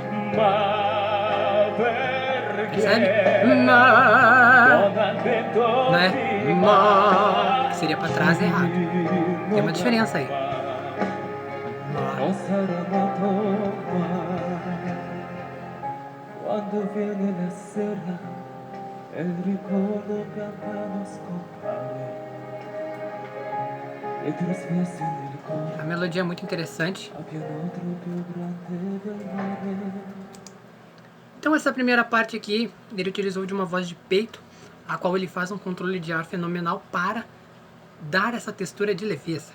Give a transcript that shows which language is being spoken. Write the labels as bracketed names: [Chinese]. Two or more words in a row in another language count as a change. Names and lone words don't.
[Portuguese] Percebe? Não é? Que seria para trás é errado. Tem uma diferença aí. [Italian] Quando viene la sera, il ricordo cantano scompare. [Portuguese] A melodia é muito interessante. Então essa primeira parte aqui, ele utilizou de uma voz de peito, a qual ele faz um controle de ar fenomenal para dar essa textura de leveza.